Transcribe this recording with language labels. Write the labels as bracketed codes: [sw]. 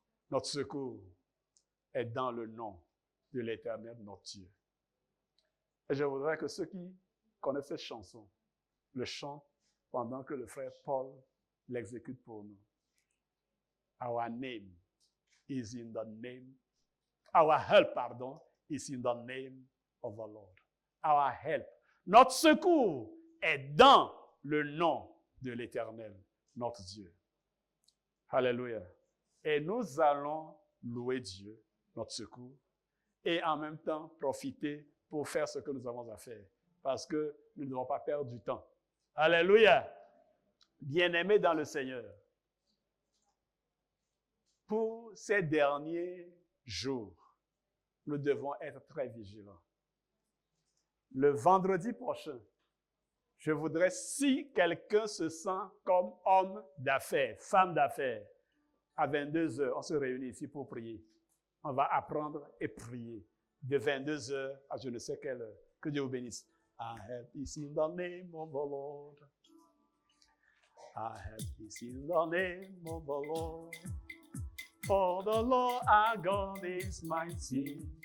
[fr] Notre secours est dans le nom de l'Éternel, notre Dieu. Et je voudrais que ceux qui connaissent cette chanson le chantent pendant que le frère Paul l'exécute pour nous. [en] Our name is in the name Our help, is in the name of the Lord. Our help. [fr] Notre secours est dans le nom de l'Éternel, notre Dieu. Alléluia. Et nous allons louer Dieu, notre secours, et en même temps profiter pour faire ce que nous avons à faire, parce que nous ne devons pas perdre du temps. Alléluia. Bien-aimés dans le Seigneur, pour ces derniers jours, nous devons être très vigilants. Le vendredi prochain, je voudrais, si quelqu'un se sent comme homme d'affaires, femme d'affaires, à 22h, on se réunit ici pour prier. On va apprendre et prier de 22h à je ne sais quelle heure. Que Dieu vous bénisse. [en] I have this in the name of the Lord. I have this in the name of the Lord. For the Lord our God is mighty.